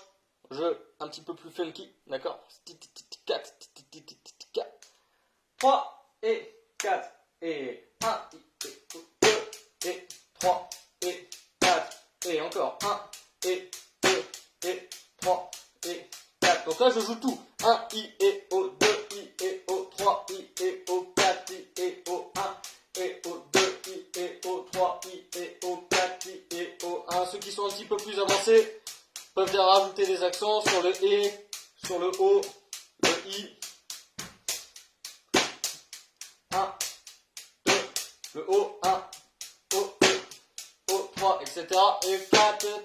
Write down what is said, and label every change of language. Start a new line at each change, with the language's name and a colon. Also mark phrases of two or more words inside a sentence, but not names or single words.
French: Jeu un petit peu plus funky, d'accord. 3 et 4 et 1 et 2 et 3 et 4 et encore 1 et 2 et 3 et 4. Donc là je joue tout. 1 I et O, 2 I et O, 3 I et O, 4 I et O, 1 et O, 2 I et O, 3 I et O, 4 I et O, 1. Ceux qui sont un petit peu plus avancés peuvent déjà rajouter des accents sur le E, sur le O, le I. 1, 2, le O, 1, O, 2, O, 3, etc. Et 4.